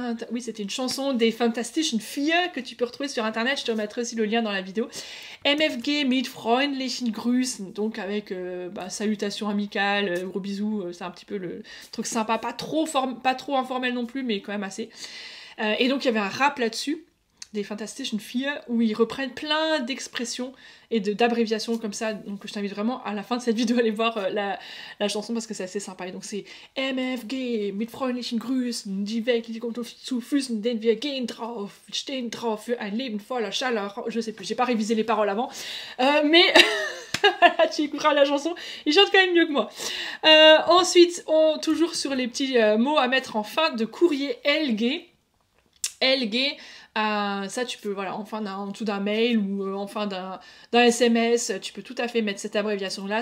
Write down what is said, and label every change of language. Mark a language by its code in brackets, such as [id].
[fr] Oui, c'était une chanson des Fantastischen Vier que tu peux retrouver sur internet. Je te remettrai aussi le lien dans la vidéo. [de] MFG mit freundlichen Grüßen. [fr] Donc avec salutations amicales, gros bisous. C'est un petit peu le truc sympa. Pas trop informel non plus, mais quand même assez. Et donc il y avait un rap là-dessus, des Fantastischen Vier, où ils reprennent plein d'expressions et d'abréviations comme ça, donc je t'invite vraiment à la fin de cette vidéo à aller voir la chanson parce que c'est assez sympa. Et donc c'est MFG, [de] mit freundlichen Grüßen, die Welt kommt zu Füßen, denn wir gehen drauf, stehen drauf für ein Leben voller Chaleur. [fr] Je sais plus, j'ai pas révisé les paroles avant, mais voilà, tu écouteras la chanson, il chante quand même mieux que moi. Ensuite, toujours sur les petits mots à mettre en fin de courrier, LG. LG, Ça, tu peux, voilà, en dessous d'un mail ou en fin d'un SMS, tu peux tout à fait mettre cette abréviation-là.